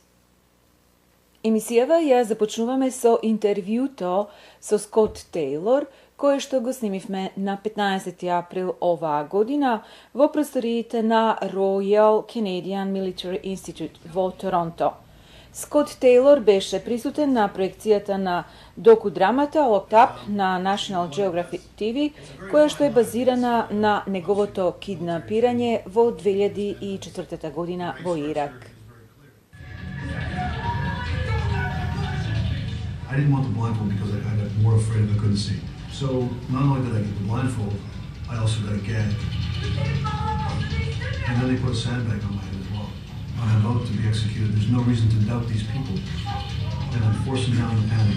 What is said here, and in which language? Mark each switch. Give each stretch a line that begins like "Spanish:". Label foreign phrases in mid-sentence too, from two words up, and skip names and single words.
Macedonian: Емисијава ја започнуваме со интервјуто со Скот Тейлор, кое што го снимивме на 15 април оваа година во просториите на Royal Canadian Military Institute во Торонто. Скот Тейлор беше присутен на проекцијата на докудрамата Locked Up на National Geographic TV, која што е базирана на неговото киднапирање во 2004 година во Ирак.
English: I didn't want the blindfold because I got more afraid if I couldn't see. So not only did I get the blindfold, I also got a gag. And then they put a sandbag on my head as well. On a note to be executed, there's no reason to doubt these people. And I'm forcing down the panic.